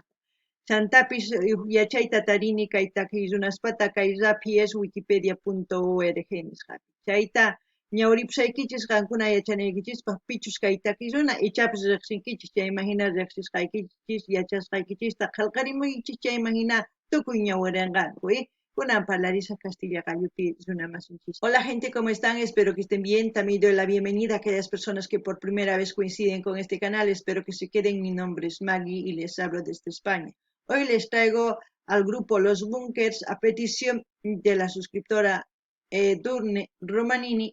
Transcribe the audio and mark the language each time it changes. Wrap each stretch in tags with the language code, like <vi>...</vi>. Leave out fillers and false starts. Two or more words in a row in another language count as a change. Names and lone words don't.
<qu>Chantapis yachayta tarini kay takiy runaspata kay rapies wikipedia.org nisqapi. Chayta ñawripusaykichis qankuna yachanaykichispaq pichus kay takiy runa ichapis riqsinkichis chayman hina riqsisqaykichis yachasqaykichista qillqarimuychis chayman hina tukuy ñawirinqanku, kunan parlarisaq Castilla Gallupi runamasinchis.</qu> <es>Hola gente, ¿cómo están? Espero que estén bien. También doy la bienvenida a aquellas personas que por primera vez coinciden con este canal. Espero que se queden. Mi nombre es Maggie y les hablo desde España. Hoy les traigo al grupo Los Bunkers a petición de la suscriptora Edurne Romanini.</es>